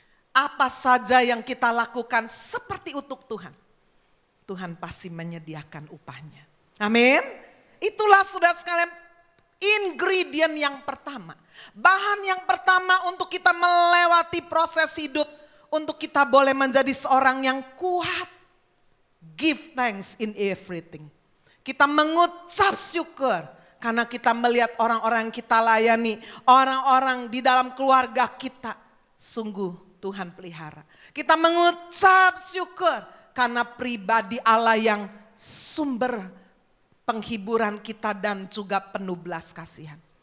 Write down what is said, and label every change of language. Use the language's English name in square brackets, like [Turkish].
[Indonesian] Apa saja yang kita lakukan seperti untuk Tuhan, Tuhan pasti menyediakan upahnya. Amin. Itulah saudara sekalian ingredient yang pertama. Bahan yang pertama untuk kita melewati proses hidup. Untuk kita boleh menjadi seorang yang kuat. [English] Give thanks in everything. [Indonesian] Kita mengucap syukur. Karena kita melihat orang-orang yang kita layani. Orang-orang di dalam keluarga kita. Sungguh Tuhan pelihara. Kita mengucap syukur. Karena pribadi Allah yang sumber penghiburan kita dan juga penuh belas kasihan.